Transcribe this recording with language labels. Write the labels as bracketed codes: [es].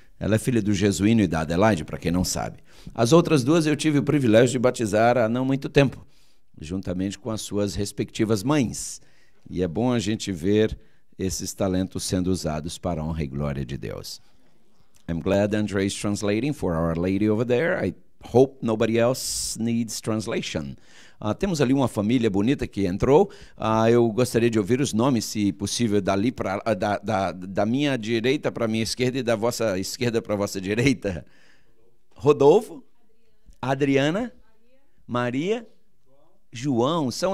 [pt] Ela é filha do Jesuíno e da Adelaide, para quem não sabe. As outras duas eu tive o privilégio de batizar há não muito tempo, juntamente com as suas respectivas mães. E é bom a gente ver esses talentos sendo usados para a honra e glória de Deus. [en] I'm glad Andre is translating for our lady over there. I hope nobody else needs translation. [pt] Temos ali uma família bonita que entrou. Eu gostaria de ouvir os nomes, se possível, dali pra, da minha direita para a minha esquerda e da vossa esquerda para a vossa direita. Rodolfo, Adriana, Maria, João.